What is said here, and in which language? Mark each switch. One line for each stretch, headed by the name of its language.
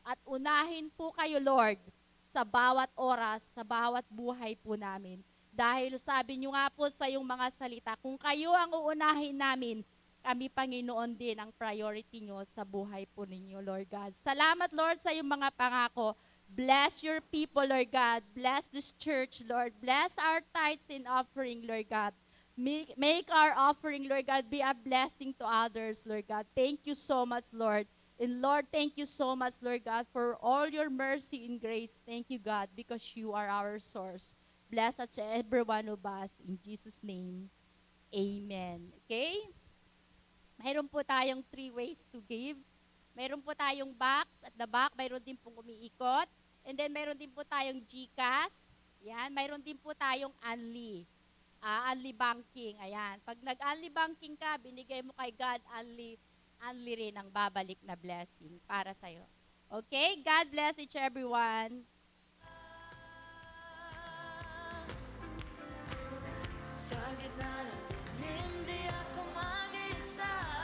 Filipino: At unahin po kayo, Lord, sa bawat oras, sa bawat buhay po namin. Dahil sabi nyo nga po sa iyong mga salita, kung kayo ang uunahin namin, kami, Panginoon, din ang priority nyo sa buhay po ninyo, Lord God. Salamat, Lord, sa iyong mga pangako.
English: Bless your people, Lord God. Bless this church, Lord. Bless our tithes and offering, Lord God. Make our offering, Lord God, be a blessing to others, Lord God. Thank you so much, Lord. And Lord, thank you so much, Lord God, for all your mercy and grace. Thank you, God, because you are our source. Bless us every one of us. In Jesus' name, amen. Okay?
Filipino: Mayroon po tayong
English: 3 ways to give.
Filipino: Mayroon po tayong box
English: at the back.
Filipino: Mayroon din pong umiikot.
English: And then
Filipino: mayroon din po tayong GCash. Yan. Mayroon din po tayong Unli. Unli banking. Ayan. Pag nag-Unli banking ka, binigay mo kay God, Unli rin ang babalik na blessing para sa'yo. Okay?
English: God bless each everyone.
Filipino: Sa gitna ng dilim, di ako mag-isa.